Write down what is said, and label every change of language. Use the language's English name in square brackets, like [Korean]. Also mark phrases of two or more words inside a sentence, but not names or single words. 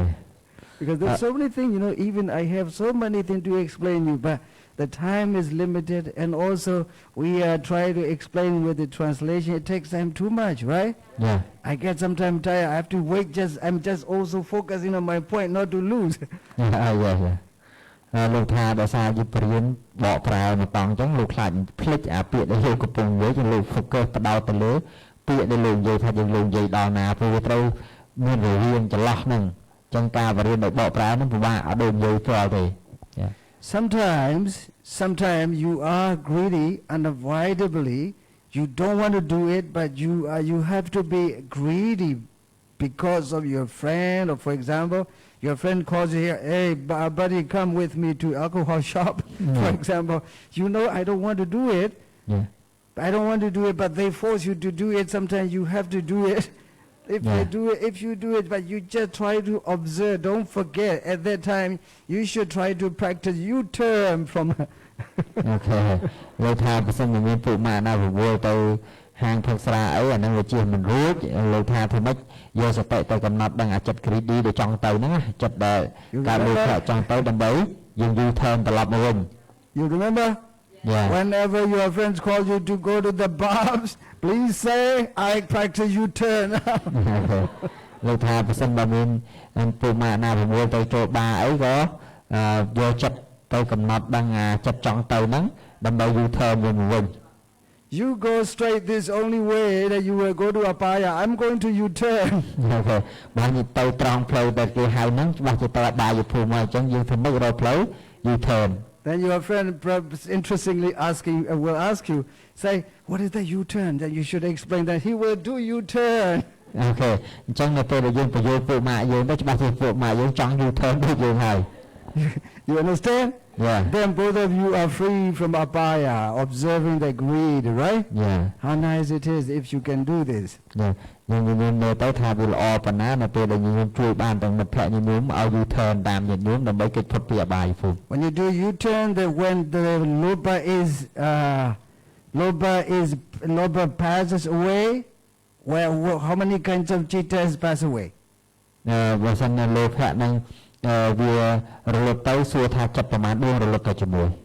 [English] Because there's so many things, even I have so many things to explain you, but the time is limited, and also we try to explain with the translation. It takes time too much, right? Yeah. I get sometimes tired. I have to wait. I'm just also focusing on my point, not to lose. Yeah. [Khmer] លោកថាដោយសារយុទ្ធព្រានបកប្រែមកតង់អញ្ចឹងលោកខ្លាចភ្លេចអាពាក្យដែលលោកកំពុងនិយាយគឺលោក focus បដោតទៅលើពាក្យដែលលោកនិយាយថាយើងលោកនិយាយដល់ណាព្រោះវាត្រូវមានរវាងចន្លោះហ្នឹងអញ្ចឹងការបរៀនដោយបកប្រែហ្នឹងពិបាកអត់ដូចនិយាយផ្ទាល់ទេ [English] sometimes you are greedy unavoidably. You don't want to do it, but you have to be greedy because of your friend, or for example, your friend calls you here, hey, buddy, come with me to alcohol shop, for example. You know, I don't want to do it. Yeah. I don't want to do it, but they force you to do it. Sometimes you have to do it. If you do it, but you just try to observe, don't forget, at that time, you should try to practice U-turn from... [Khmer] Okay. លោកថាបើសិនជាមានពួកម៉ាក់ណារវល់ទៅហាងផឹកស្រាអីអាហ្នឹងវាជាមិនរួចលោកថាធ្វើម៉េចយកសតិទៅកំណត់ដឹងអាចិត្ត greedy ដែលចង់ទៅហ្នឹងចិត្តដែលការលោកថាចង់ទៅដើម្បីយើង U-turn ត្រឡប់មកវិញ [English] You remember? Yeah. Whenever your friends call you to go to the bars, please say, I practice U-turn. [Khmer] លោកថាបើសិនបើមានពួកម៉ាក់ណារវល់ទៅចូលបារអីក៏យកចិត្តទៅកំណត់ដឹងចិត្តចង់ទៅហ្នឹងដើម្បី U-turn វិញមកវិញ [English] You go straight this only way that you will go to Apaya. I'm going to U-turn. [Khmer] បើនិយាយទៅត្រង់ផ្លូវដែលគេហៅហ្នឹងច្បាស់ជាទៅអបាយភូមិមកអញ្ចឹងយើងធ្វើម៉េចរកផ្លូវ U-turn. [English] Then your friend interestingly will ask you, say, what is the U-turn? Then you should explain that he will do U-turn. [Khmer] Okay. អញ្ចឹងនៅពេលដែលយើងបញ្យល់ពួកម៉ាក់យើងទៅច្បាស់ជាពួកម៉ាក់យើងចង់ U-turn ដូចយើងហើយ [English] You understand? Yeah. Then both of you are free from Apaya, observing the greed, right? Yeah. How nice it is if you can do this. Yeah. [Khmer] យើងមើលទៅថាវាល្អប៉ុណ្ណានៅពេលដែលយើងជួយបានទាំងមិត្តភក្តិញញោមឲ្យ U-turn តាមញញោមដើម្បីគេផុតពីអបាយភូមិ [English] When you do U-turn, when the loba passes away, how many kinds of cheetahs pass away? [Khmer] បើសិនលោភៈនឹងវារលត់ទៅសួរថាចិត្តប្រមាណដួងរលត់ទៅជាមួយ